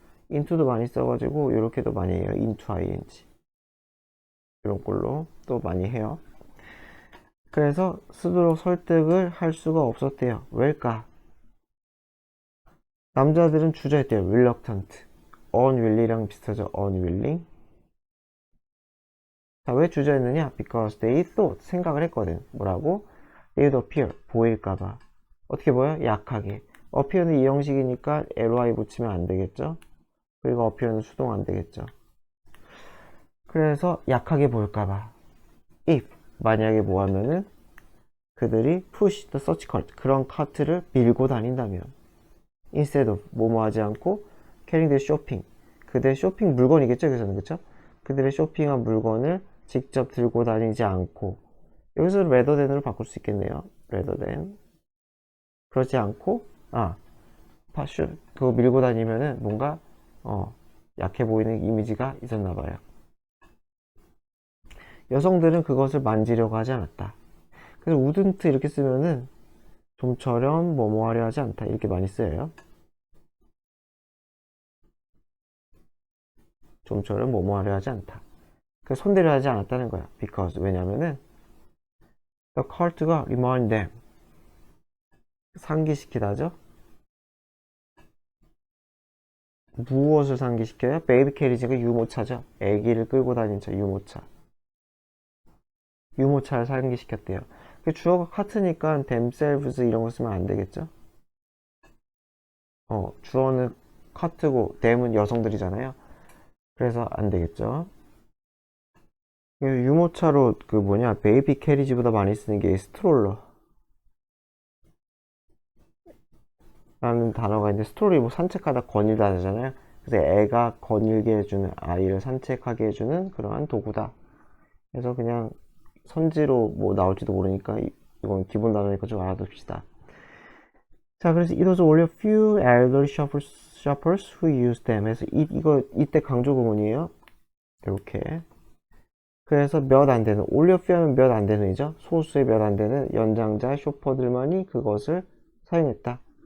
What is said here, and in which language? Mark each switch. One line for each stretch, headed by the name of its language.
Korean: into도 많이 써가지고 이렇게도 많이 해요. into ing 이런 걸로 또 많이 해요. 그래서 쓰도록 설득을 할 수가 없었대요. 왜일까? 남자들은 주저했대요. reluctant, unwilling이랑 비슷하죠.
English: unwilling.
Korean: 자, 왜 주저했느냐?
English: Because they thought,
Korean: 생각을 했거든. 뭐라고?
English: They would appear,
Korean: 보일까봐. 어떻게 보여? 약하게. appear는 이 형식이니까 ly 붙이면 안 되겠죠? 그리고 appear는 수동 안 되겠죠? 그래서 약하게 보일까봐. If, 만약에 뭐 하면은 그들이
English: push the search cart,
Korean: 그런 카트를 밀고 다닌다면, instead of, 뭐뭐 하지 않고
English: carrying their shopping,
Korean: 그들의 쇼핑 물건이겠죠? 여기서는, 그쵸? 그들의 쇼핑한 물건을 직접 들고 다니지 않고, 여기서 rather than으로 바꿀 수 있겠네요.
English: rather than.
Korean: 그렇지 않고, 그거 밀고 다니면은 뭔가 약해 보이는 이미지가 있었나 봐요. 여성들은 그것을 만지려고 하지 않았다. 그래서 wouldn't 이렇게 쓰면은 좀처럼 뭐뭐 하려 하지 않다 이렇게 많이 써요. 좀처럼 뭐뭐 하려 하지 않다. 그래서 손대려 하지 않았다는 거야.
English: because
Korean: 왜냐면은
English: the cart가 remind them,
Korean: 상기시키다죠. 무엇을 상기시켜요? 베이비 캐리지가 유모차죠. 아기를 끌고 다니는 차, 유모차. 유모차를 상기시켰대요. 주어가 카트니까 themselves 이런 거 쓰면 안 되겠죠? 주어는 카트고 them은 여성들이잖아요. 그래서 안 되겠죠? 유모차로 베이비 캐리지보다 많이 쓰는 게 스트롤러 라는 단어가 있는데, 스트롤이 뭐 산책하다 거닐다 하잖아요. 그래서 애가 거닐게 해주는, 아이를 산책하게 해주는 그러한 도구다. 그래서 그냥 선지로 뭐 나올지도 모르니까 이건 기본 단어니까 좀 알아둡시다. 자, 그래서
English: it was only a few elderly shoppers who used them.
Korean: 해서 이때 강조 구문이에요. 이렇게. 그래서 몇 안 되는, only a few 하면 몇 안 되는이죠. 소수의 몇 안 되는 연장자 쇼퍼들만이 그것을 사용했다.